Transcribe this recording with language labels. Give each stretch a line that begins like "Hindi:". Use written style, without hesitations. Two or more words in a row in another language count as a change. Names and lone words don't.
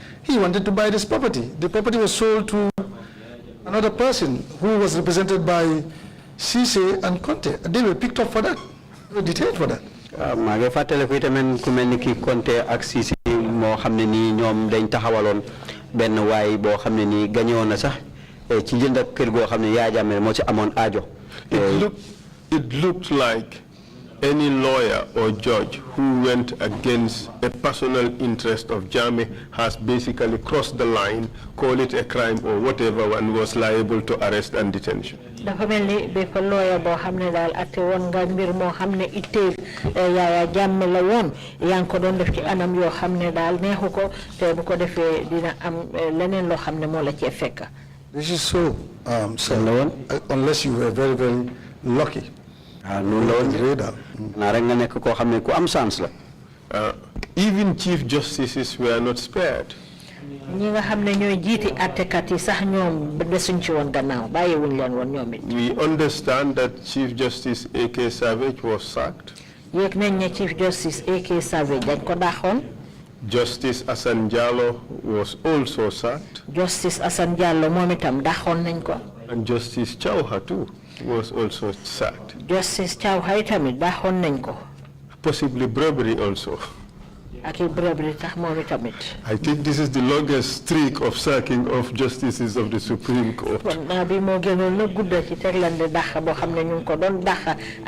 English: He wanted to buy this property. The property was sold to another person who was represented by Cisse and Conte. They were picked up for that. They were detained for that.
Wolof: maa ngi fàttale ko itamit ku mel ni ki Conte ak Cisse moo xam ne nii ñoom dañ taxawaloon benn waay boo xam ne nii gañewoon na sax ci jënd ak kër goo xam ne Yaya Jammeh moo ci amoon aajo.
English: It looked like any lawyer or judge who went against a personal interest of Jammeh has basically crossed the line, call it a crime or whatever, and was liable to arrest and detention.
Wolof: dafa mel ni bépp lawyer boo xam ne daal atte woon nga mbir moo xam ne itteel Yaya Jammeh la woon yaa ngi ko doon def ci anam yoo xam ne daal neexu ko te bu ko defee dina am leneen loo xam ne moo la cee fekk.
English: This is so, sir, unless you were very, very lucky. Even chief justices were not spared. We understand that Chief Justice A.K. Savage was sacked. Chief Justice A.K. Savage Justice Asan Jallow was also sacked.
Wolof: Justice Asan Jallow momitam dakhon nañ ko.
English: And Justice Chauha too was also sacked.
Wolof: Justice Chauha tamit dakhon nañ ko.
English: Possibly Brewery also. I think this is the longest streak of sacking of justices of the Supreme Court.